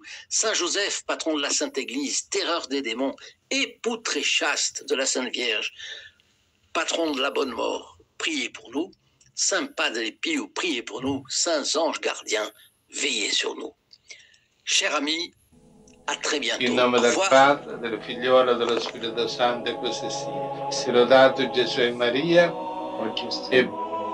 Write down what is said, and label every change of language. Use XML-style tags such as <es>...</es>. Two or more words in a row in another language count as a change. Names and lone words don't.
<fr>Saint Joseph, patron de la Sainte Église, terreur des démons, époux très chaste de la Sainte Vierge, patron de la bonne mort, priez pour nous. Saint Padre Pio, priez pour nous. Saints anges gardiens, veillez sur nous. Chers amis, à très bientôt.</fr> <it>In nome del Padre, del Figliolo e dello Spirito Santo, e così sia. Sia lodato Gesù e Maria, e</it>